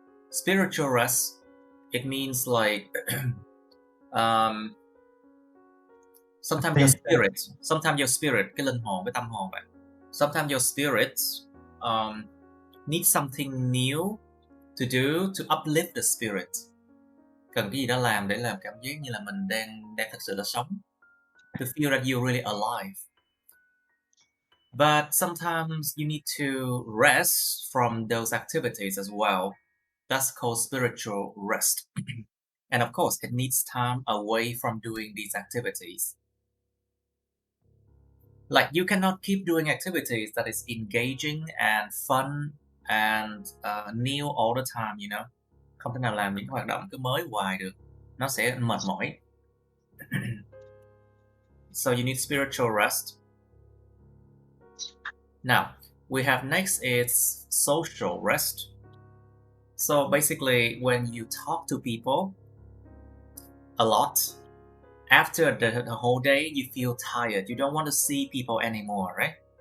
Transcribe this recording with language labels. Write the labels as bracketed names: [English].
[English] Spiritual rest, it means like sometimes your spirit, [Vietnamese] cái linh hồn, cái tâm hồn vậy. [English] Sometimes your spirit needs something new to do to uplift the spirit. [Vietnamese] Cần cái gì đó làm để làm cảm giác như là mình đang thật sự là sống. [English] To feel that you're really alive. But sometimes you need to rest from those activities as well. That's called spiritual rest. And of course, it needs time away from doing these activities. Like you cannot keep doing activities that is engaging and fun and new all the time, you know. [Vietnamese] Không thể nào làm những hoạt động cứ mới hoài được. Nó sẽ mệt mỏi. [English] So you need spiritual rest. Now, we have next is social rest. So basically, when you talk to people a lot, after the whole day, you feel tired. You don't want to see people anymore, right?